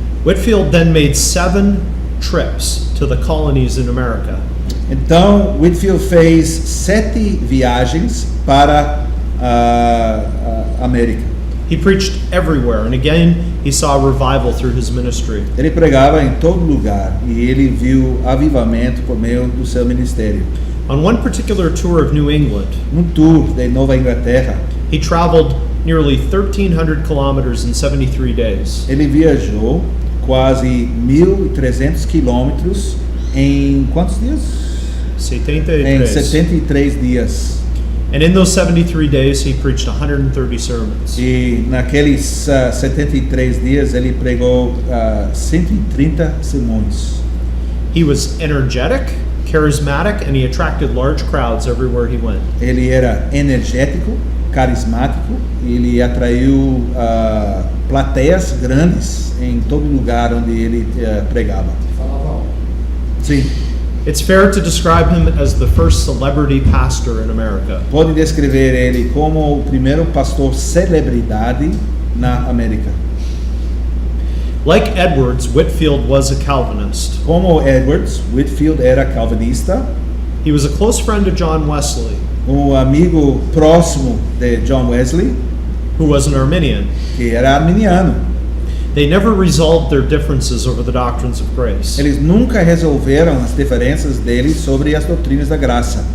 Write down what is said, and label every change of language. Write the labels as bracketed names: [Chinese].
[English] Whitefield then made 7 trips to the colonies in America. [Portuguese] Então, Whitefield fez 7 viagens para a América. [English] He preached everywhere, and again, he saw revival through his ministry. [Portuguese] Ele pregava em todo lugar e ele viu avivamento por meio do seu ministério. [English] On one particular tour of New England, [Portuguese] tour de Nova Inglaterra, [English] he traveled nearly 1,300 kilometers in 73 days. [Portuguese] ele viajou quase 1.300 quilômetros em quantos dias? [English] 73. [Portuguese] Em 73 dias. [English] And in those 73 days, he preached 130 sermons. [Portuguese] E naqueles 73 dias ele pregou 130 sermões. [English] He was energetic, charismatic, and he attracted large crowds everywhere he went. [Portuguese] Ele era energético, carismático, e ele atraiu plateias grandes em todo lugar onde ele pregava. Falava alto. Sim, [English] It's fair to describe him as the first celebrity pastor in America. [Portuguese] pode descrever ele como o primeiro pastor celebridade na América. [English] Like Edwards, Whitefield was a Calvinist. [Portuguese] Como Edwards, Whitefield era calvinista, [English] He was a close friend of John Wesley, [Portuguese] amigo próximo de John Wesley, [English] who was an Arminian. [Portuguese] que era arminiano. [English] They never resolved their differences over the doctrines of grace. [Portuguese] Eles nunca resolveram as diferenças deles sobre as doutrinas da graça.